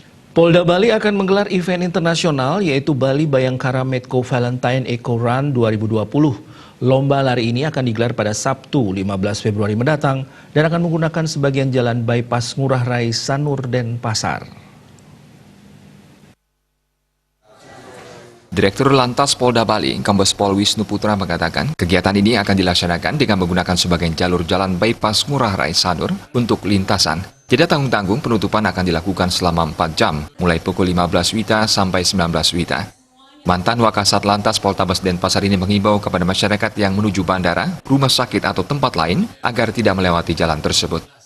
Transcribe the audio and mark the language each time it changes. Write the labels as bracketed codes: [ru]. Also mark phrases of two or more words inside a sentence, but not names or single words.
[id] Polda Bali akan menggelar event internasional yaitu Bali Bayangkara Medco Valentine Eco Run 2020. Lomba lari ini akan digelar pada Sabtu 15 Februari mendatang dan akan menggunakan sebagian jalan bypass Ngurah Rai Sanur Denpasar. Direktur Lantas Polda Bali, Kombes Pol Wisnu Putra mengatakan, kegiatan ini akan dilaksanakan dengan menggunakan sebagian jalur jalan bypass Ngurah Rai Sanur untuk lintasan. Tidak tanggung-tanggung, penutupan akan dilakukan selama 4 jam, mulai pukul 15 WITA sampai 19 WITA. Mantan Wakasat Lantas Poltabes Denpasar ini mengimbau kepada masyarakat yang menuju bandara, rumah sakit atau tempat lain agar tidak melewati jalan tersebut.